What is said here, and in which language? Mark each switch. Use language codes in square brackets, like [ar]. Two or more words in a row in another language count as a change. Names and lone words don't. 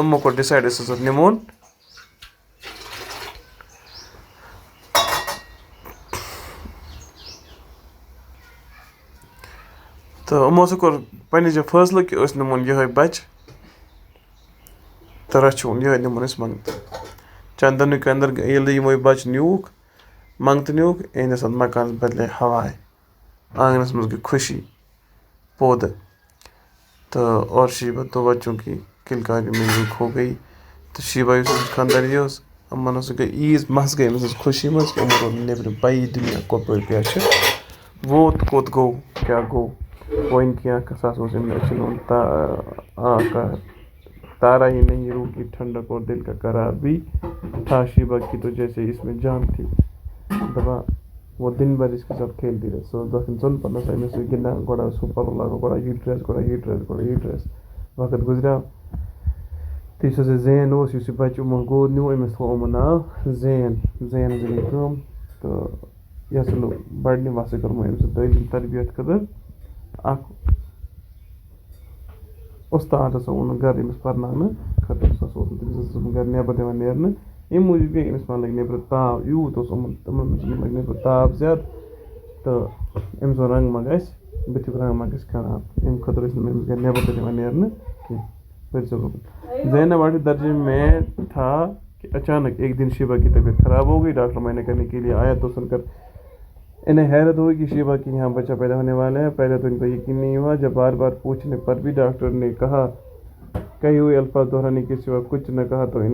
[ks] یِمو کوٚر ڈِسایڈ أسۍ ہسا نِمون تہٕ یِمو ہسا کوٚر پننہِ جایہِ فٲصلہٕ کہِ أسۍ نِمون یِہوے بچہِ تہٕ رچھہون یِہوے نِمون أسۍ منٛگہٕ. چندن کے اندر ییٚلہِ یِموے بچہِ نیوٗکھ منٛگتہٕ نیوٗکھ اِہنٛدِس اتھ مکانس بدلے ہوائے آنگنس منٛز گٔے خوشی پودٕ تہٕ اور [ur] شیبہ دو بچوں کی کلکاری میں بھی کھو گئی [ks] تو شیبہ یُس أمِس خانٛداری ٲس یِمن ہسا گٔے عیٖز محض گٔے أمِس خوشی منٛز کہِ یِمن روٗد نیٚبرِم پَیی دُنیا کپٲرۍ کیٛاہ چھِ ووت کوٚت گوٚو کیٛاہ گوٚو وۄنۍ کینٛہہ سُہ ہسا اوس أمۍ أچھن ہُنٛد [ur] تارا ہی نہیں روح کی ٹھنڈک اور دل کا قرار بھی تھا شیبہ کی تو جیسے اس میں جان تھی [ks] دپان [ur] وہ دن بھر اس کے ساتھ کھیلتی رہے [ks] سُہ اوس دۄہ کھنٛڈ ژۄن پتہٕ ٲس أمِس سۭتۍ گِنٛدان گۄڈٕ اوس ہُہ پَلو لاگان گۄڈٕ یہِ ڈرٛٮ۪س گۄڈٕ یہِ ڈرٛٮ۪س گۄڈٕ یہِ ڈرٛٮ۪س وقت گُزریٛاو تہٕ یُس ہسا زین اوس یُس یہِ بچہِ یِمو گوٚو نیوٗ أمِس تھوٚو یِمو ناو زین زین ہسا گٔے کٲم تہٕ یہِ ہسا لوٚگ بڑنہِ وسا کوٚرمو أمۍ سُہ تعلیٖم تربیت خٲطرٕ اکھ اُستاد ہسا اوٚنُن گرٕ أمِس پرناونہٕ خٲطرٕ سُہ ہسا اوس نہٕ تٔمِس ہسا گرِ نیبر دِوان نیرنہٕ اَمہِ موٗجوٗب گٔے أمِس ما لگہِ نیبرٕ تاپھ یوٗت اوس تِمن منٛز لگہِ نیبرٕ تاپھ زیادٕ تہٕ أمِس ووٚن رنٛگ ما گژھِ بٕتھیُک رنٛگ ما گژھِ خراب اَمہِ خٲطرٕ ٲسۍ نہٕ أمِس گرِ نیبر تہِ دِوان نیرنہٕ کینٛہہ پٔرۍزیو رُکُن [ur] زینب آٹھویں درجے میں تھا کہ اچانک ایک دن شیبہ کی طبیعت خراب ہو گئی ڈاکٹر معائنہ کرنے کے لیے آیا تو سن کر انہیں حیرت ہوئی کہ شیبہ کے یہاں بچہ پیدا ہونے والا ہے پہلے تو ان کو یقین نہیں ہوا جب بار بار پوچھنے پر بھی ڈاکٹر نے کہا کہے ہوئے الفاظ دہرانے کے سوا کچھ نہ کہا تو